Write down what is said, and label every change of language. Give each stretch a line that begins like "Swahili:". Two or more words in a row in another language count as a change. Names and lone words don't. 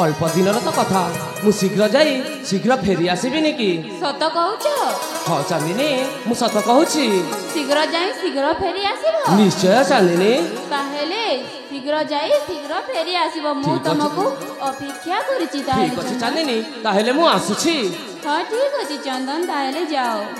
Odia: ଅଳ୍ପ ଦିନ ତ କଥା ମୁଁ ଶୀଘ୍ର ଯାଇ ଶୀଘ୍ର ଫେରି ଆସିବିନି କି ସତ କହୁଛ ହଁ ଚାନ୍ଦିନୀ ମୁଁ ସତ କହୁଛି ଶୀଘ୍ର ଯାଇ ଶୀଘ୍ର ଫେରି ଆସିବ ନିଶ୍ଚୟ ଚାନ୍ଦିନୀ ତାହେଲେ ଶୀଘ୍ର ଯାଇ ଶୀଘ୍ର ଫେରି ଆସିବ ମୁଁ ଠିକ ଅଛି। ତୁମକୁ ଅପେକ୍ଷା କରିଛି ଠିକ ଅଛି ताहेले ଚାନ୍ଦିନୀ ତାହେଲେ ମୁଁ ଆସୁଛି ହଁ ଠିକ ଅଛି ଚନ୍ଦନ ତାହେଲେ ଯାଅ